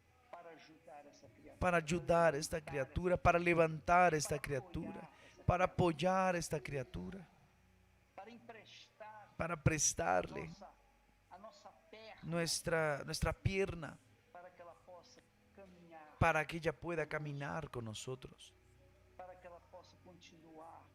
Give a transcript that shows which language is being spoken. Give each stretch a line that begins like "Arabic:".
Portuguese: para ajudar essa criatura,
Spanish: para ayudar a esta criatura, para levantar a esta criatura, para apoyar a esta criatura,
Portuguese: para emprestar
Spanish: para prestarle
Portuguese: a nossa perna
Spanish: nuestra pierna,
Portuguese: para que ela possa caminhar,
Spanish: para que ella pueda caminar con nosotros,
Portuguese: para que ela possa continuar